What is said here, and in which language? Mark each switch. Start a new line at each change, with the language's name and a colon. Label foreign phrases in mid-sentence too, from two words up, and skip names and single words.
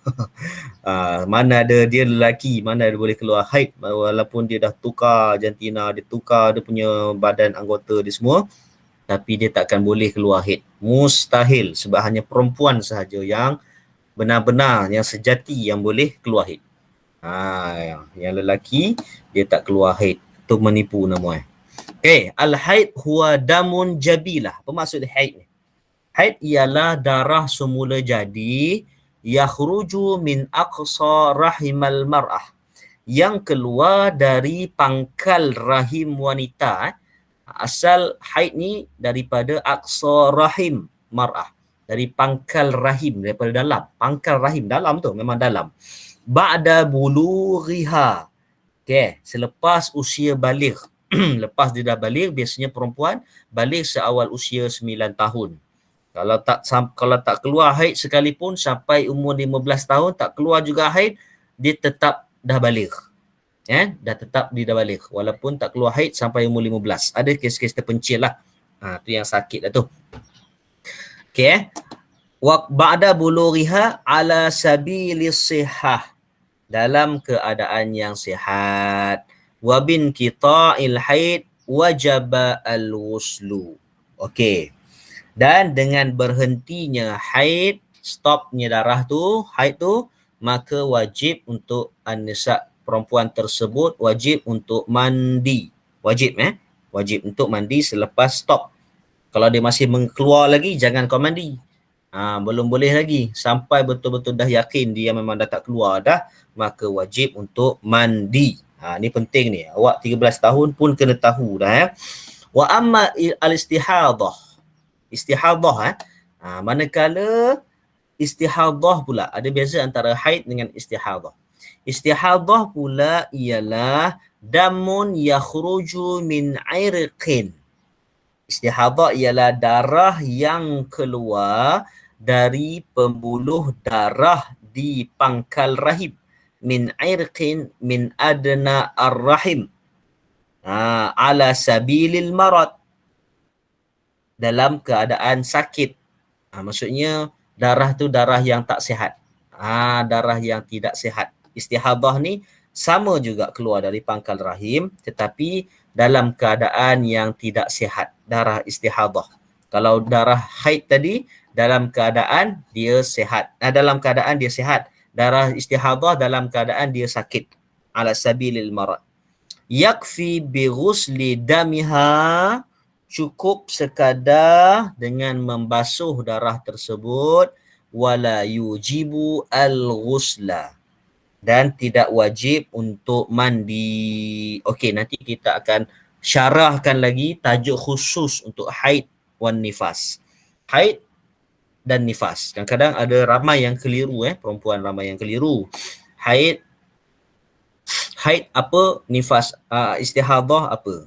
Malay: Mana ada dia lelaki, mana dia boleh keluar haid, walaupun dia dah tukar jantina, dia tukar dia punya badan anggota dia semua, tapi dia takkan boleh keluar haid. Mustahil, sebab hanya perempuan sahaja yang benar-benar yang sejati yang boleh keluar haid. Yang lelaki dia tak keluar haid. Itu menipu nama.
Arabic: Okay, al-haid huwa damun jabilah.
Malay: Apa maksud haid ni? Haid ialah darah semula jadi
Arabic: yakhruju min aqsa rahimal mar'ah,
Malay: yang keluar dari pangkal rahim wanita. Asal haid ni daripada
Arabic: aqsa rahim mar'ah,
Malay: dari pangkal rahim, daripada dalam. Pangkal rahim dalam tu memang dalam.
Arabic: Ba'da bulughiha,
Malay: okay, selepas usia baligh. Lepas dia dah baligh, biasanya perempuan baligh seawal usia 9 tahun. Kalau tak keluar haid sekalipun sampai umur 15 tahun tak keluar juga haid, dia tetap dah baligh. Dah tetap dia dah baligh walaupun tak keluar haid sampai umur 15. Ada kes-kes terpencil lah. Tu yang sakit lah tu. Okey.
Arabic: Wa ba'da bulughiha ala sabilis sihah,
Malay: dalam keadaan yang sihat.
Arabic: Wa bin qita'il haid wajaba al-wuslu.
Malay: Okey. Dan dengan berhentinya haid, stopnya darah tu, haid tu, maka wajib untuk an-nisa, perempuan tersebut wajib untuk mandi. Wajib wajib untuk mandi selepas stop. Kalau dia masih keluar lagi, jangan kau mandi. Belum boleh lagi. Sampai betul-betul dah yakin dia memang dah tak keluar dah, maka wajib untuk mandi. Ni penting ni. Awak 13 tahun pun kena tahu dah.
Arabic: Wa amma al-istihadah.
Malay: Istihadah manakala istihadah pula, ada beza antara haid dengan istihadah. Istihadah pula ialah
Arabic: damun yakhruju min irqin.
Malay: Istihadah ialah darah yang keluar dari pembuluh darah di pangkal rahim.
Arabic: Min irqin min adna ar-rahim. Ala sabilil marad.
Malay: Dalam keadaan sakit. Maksudnya darah tu darah yang tak sihat. Darah yang tidak sihat. Istihadah ni sama juga keluar dari pangkal rahim, tetapi dalam keadaan yang tidak sihat. Darah istihadah. Kalau darah haid tadi, dalam keadaan dia sihat. Dalam keadaan dia sihat. Darah istihadah dalam keadaan dia sakit.
Arabic: Ala sabilil marad. Yakfi bi ghusli damiha,
Malay: cukup sekadar dengan membasuh darah tersebut,
Arabic: wala yujibu al-ghusla,
Malay: dan tidak wajib untuk mandi. Okey, nanti kita akan syarahkan lagi tajuk khusus untuk
Arabic: haid wan nifas.
Malay: Haid dan nifas. Kadang-kadang ada ramai yang keliru, perempuan ramai yang keliru. Haid apa, nifas, istihadah apa.